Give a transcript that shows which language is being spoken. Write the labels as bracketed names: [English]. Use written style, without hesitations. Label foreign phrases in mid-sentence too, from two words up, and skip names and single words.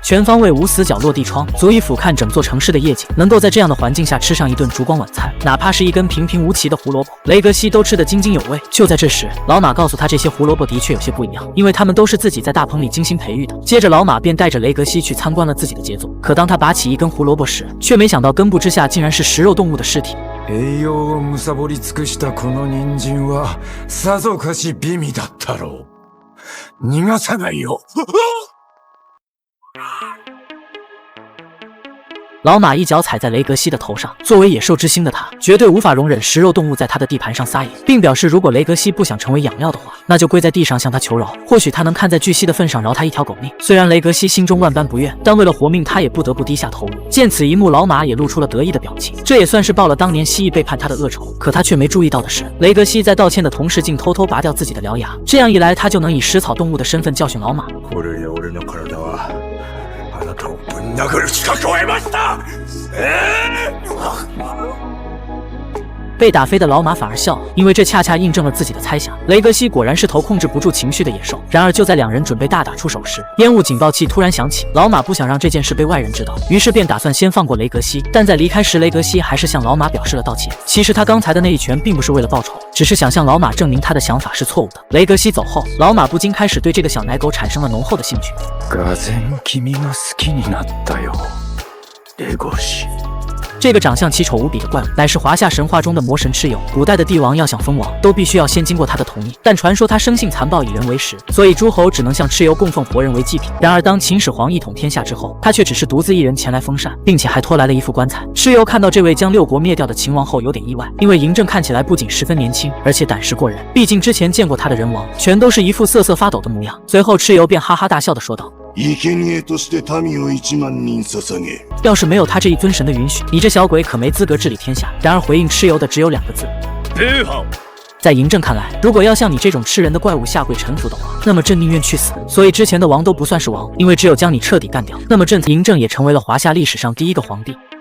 [Chinese] 全方位无死角落地窗足以俯瞰整座城市的夜景，能够在这样的环境下吃上一顿烛光晚餐，哪怕是一根平平无奇的胡萝卜，雷格西都吃得津津有味。就在这时，老马告诉他这些胡萝卜的确有些不一样，因为他们都是自己在大棚里精心培育的。接着老马便带着雷格西去参观了自己的杰作，可当他拔起一根胡萝卜时，却没想到根部之下竟然是食肉动物的尸体。 [Japanese] 栄養を貪り尽くしたこの人参はさぞかし美味だったろう。逃がさないよ。 [Chinese] 老马一脚踩在雷格西的头上，作为野兽之星的他，绝对无法容忍食肉动物在他的地盘上撒野，并表示如果雷格西不想成为养料的话，那就跪在地上向他求饶，或许他能看在巨蜥的份上饶他一条狗命。虽然雷格西心中万般不愿，但为了活命，他也不得不低下头颅。见此一幕，老马也露出了得意的表情，这也算是报了当年蜥蜴背叛他的恶仇。可他却没注意到的是，雷格西在道歉的同时，竟偷偷拔掉自己的獠牙，这样一来，他就能以食草动物的身份教训老马。 [Japanese] あなたをぶん殴る資格を得ました。 [Chinese] 被打飞的老马反而笑了，因为这恰恰印证了自己的猜想。雷格西果然是头控制不住情绪的野兽。然而就在两人准备大打出手时，烟雾警报器突然响起。老马不想让这件事被外人知道，于是便打算先放过雷格西。但在离开时，雷格西还是向老马表示了道歉。其实他刚才的那一拳并不是为了报仇，只是想向老马证明他的想法是错误的。雷格西走后，老马不禁开始对这个小奶狗产生了浓厚的兴趣。 [Japanese] がぜん君が好きになったよ、レゴシ。 [Chinese] 这个长相奇丑无比的怪物，乃是华夏神话中的魔神蚩尤。古代的帝王要想封王，都必须要先经过他的同意。但传说他生性残暴，以人为食，所以诸侯只能向蚩尤供奉活人为祭品。然而当秦始皇一统天下之后，他却只是独自一人前来封禅，并且还拖来了一副棺材。蚩尤看到这位将六国灭掉的秦王后有点意外，因为嬴政看起来不仅十分年轻，而且胆识过人。毕竟之前见过他的人王，全都是一副瑟瑟发抖的模样。随后蚩尤便哈哈大笑地说道： [Japanese] 生贄として民を1万人捧げ。 [Chinese] 要是没有他这一尊神的允许，你这小鬼可没资格治理天下。然而回应蚩尤的只有2个字：在嬴政看来，如果要像你这种吃人的怪物下跪臣服的话，那么朕宁愿去死。所以之前的王都不算是王，因为只有将你彻底干掉，那么嬴政也成为了华夏历史上第一个皇帝。